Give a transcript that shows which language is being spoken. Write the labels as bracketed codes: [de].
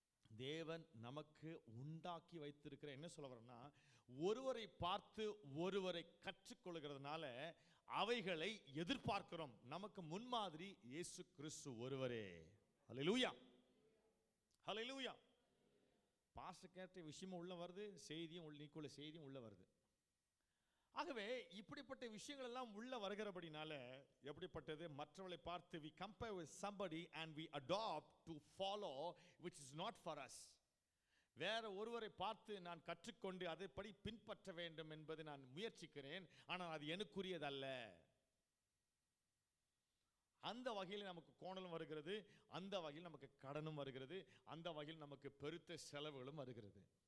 [ta] தேவன் நமக்கு உண்டாக்கி வைத்திருக்கிற, என்ன சொல்ல வரேன்னா, ஒருவரை பார்த்து ஒருவரை கற்றுக்கொள்கிறதுனால அவைகளை எதிர்பார்க்கிறோம். நமக்கு முன்மாதிரி இயேசு கிறிஸ்து ஒருவரே. ஹல்லேலூயா, ஹல்லேலூயா. பாஸ்டர் கேட்ட விஷயமும் உள்ள வருது, செய்தியும் நீக்குள்ள செய்தியும் உள்ள வருது. ஆகவே இப்படிப்பட்ட விஷயங்கள் எல்லாம் உள்ள வருகிறபடினால எப்படிப்பட்டது, மற்றவர்களை பார்த்து [en] we compare with somebody and we adopt to follow which is not for us. [ta] வேற ஒருவரை பார்த்து நான் கற்றுக்கொண்டு அதைப்படி பின்பற்ற வேண்டும் என்பது நான் முயற்சிக்கிறேன், ஆனால் அது எனக்குரியதல்ல. அந்த வகையில் நமக்கு கோணலும் வருகிறது, அந்த வகையில் நமக்கு கடனும் வருகிறது, அந்த வகையில் நமக்கு பெருத்த செலவுகளும் வருகிறது.